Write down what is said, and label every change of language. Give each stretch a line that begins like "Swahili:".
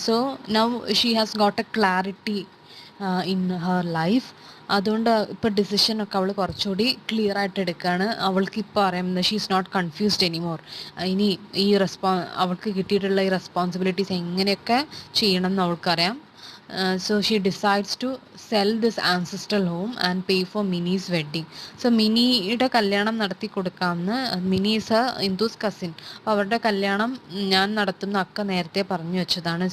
English: So now she has got a clarity in her life.
Malayalam: അതുകൊണ്ട് ഇപ്പോൾ ഡിസിഷനൊക്കെ അവൾ കുറച്ചുകൂടി ക്ലിയർ ആയിട്ട് എടുക്കുകയാണ്. അവൾക്ക് ഇപ്പോൾ അറിയാം
English: She is not confused anymore.
Malayalam: ഇനി ഈ അവൾക്ക് കിട്ടിയിട്ടുള്ള ഈ റെസ്പോൺസിബിലിറ്റീസ് എങ്ങനെയൊക്കെ ചെയ്യണം എന്ന് അവൾക്കറിയാം.
English: So she decides to sell this ancestral home and pay for Minnie's wedding.
Malayalam: So മിനിയുടെ കല്യാണം നടത്തി കൊടുക്കാമെന്ന്,
English: Mini is Indu's cousin.
Malayalam: അപ്പോൾ അവരുടെ കല്യാണം ഞാൻ നടത്തുന്ന അക്ക നേരത്തെ പറഞ്ഞു വെച്ചതാണ്.